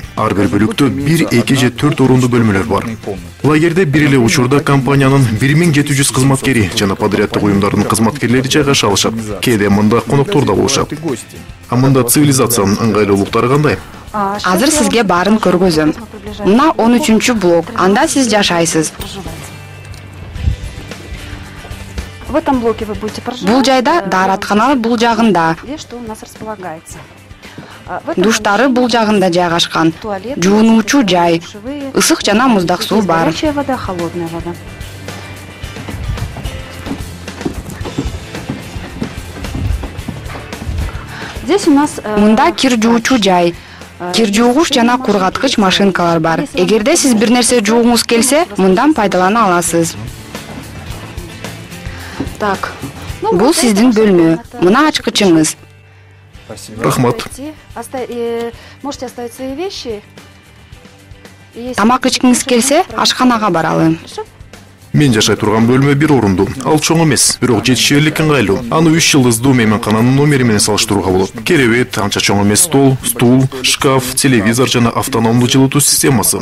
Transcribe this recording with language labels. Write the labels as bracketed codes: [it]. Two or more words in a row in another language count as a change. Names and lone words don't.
[ky] Ар бир бөлүктө 1, 2 же 4 орундуу бөлмөлөр бар. Лагерде бир эле учурда компаниянын 1700 кызматкери жана подряддык уюмдардын кызматкерлери жайгаша алышат. Кээде мында коноктор да болушат. А мында цивилизациянын ыңгайлуулуктары кандай? Азыр сизге баарын көргөзөм. Мына 13-блок. Анда сиз жашайсыз. [ru] В этом блоке вы будете проживать. [ky] Бул жайда даараткана бул жагында. [ru] Что у нас располагается. [ky] Душтары бул жагында жайгашкан. Жуунуучу жай. Ысык жана муздак суу бар. [ru] Горячая вода, холодная вода. Здесь у нас [ky] Мында кир жуучу жай. Кир жуугуч жана кургаткыч машинкалар бар. Эгерде сиз бир нерсе жуугуңуз келсе, мындан пайдалана аласыз. так. Бул сиздин бөлмө. Мына ачкычыңыз. Рахмат. [ru] Можете оставить свои вещи. [ky] Тамак ичкиңиз келсе, ашканага баралы. Мен жашай турган бөлмө бир орундуу. Ал чоң эмес, бирок жетишерлик ыңгайлуу. Аны 3 жылдыздуу мейманкананын номери менен салыштырууга болот. Керебет, анча чоң эмес стол, стул, шкаф, телевизор жана автономдуу жылытуу системасы.